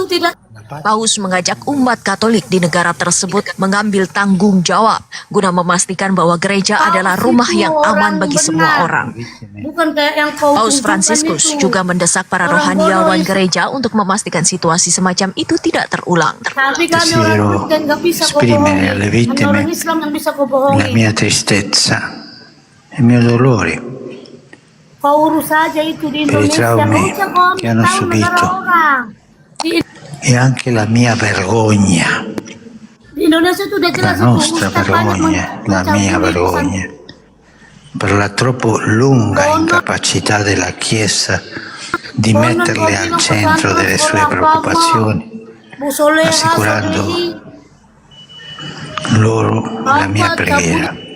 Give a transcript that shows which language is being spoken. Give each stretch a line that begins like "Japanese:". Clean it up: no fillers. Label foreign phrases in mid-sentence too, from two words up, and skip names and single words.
Indonesian: Paus mengajak umat Katolik di negara tersebut mengambil tanggung jawab guna memastikan bahwa gereja adalah rumah yang aman bagi semua orang. Bukan kayak yang kau Paus Fransiskus juga mendesak para rohaniawan gereja untuk memastikan situasi semacam itu tidak terulang. Tapi kami orang Kristen nggak bisa kau bohongi. Hanya orang Islam yang bisa kau bohongi.
Italian: La mia tristezza, il mio dolore,
Indonesian: Kau urus saja itu di
Italian: per i
Indonesian: Indonesia.
Italian: traumi
Indonesian: Kau usah kau
Italian: che hanno
Indonesian: tahu negara
Italian: subito
Indonesian: orang.
Italian: e anche la mia vergogna,
Indonesian: Di Indonesia itu udah
Italian: la
Indonesian: jelas itu.
Italian: nostra vergogna, la mia vergogna, per la troppo lunga incapacità della Chiesa di metterle al centro delle sue preoccupazioni, assicurando loro la mia preghiera.